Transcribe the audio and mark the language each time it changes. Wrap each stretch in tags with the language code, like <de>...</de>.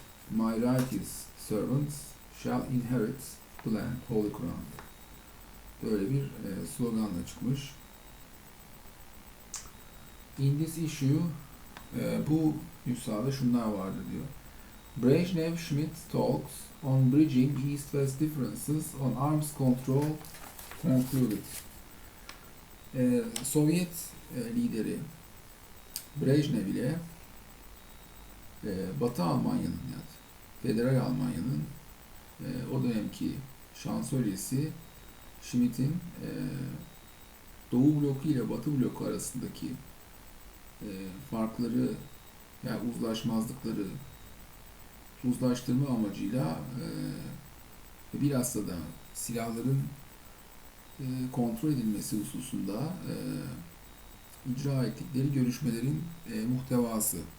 <en>My righteous servants shall inherit the land, Holy Quran.</en> <tr>Böyle bir sloganla çıkmış.</tr> <en>In this issue,</en> <tr>bu nüshada şunlar vardı diyor.</tr> <en>Brezhnev-Schmidt talks on bridging East-West differences on arms control concluded.</en> <tr>Sovyet lideri Brejnev ile Batı Almanya'nın yani Federal Almanya'nın o dönemki şansölyesi Schmidt'in Doğu bloku ile Batı bloku arasındaki farkları yani uzlaşmazlıkları uzlaştırma amacıyla bilhassa da silahların kontrol edilmesi hususunda icra ettikleri görüşmelerin muhtevası.</tr>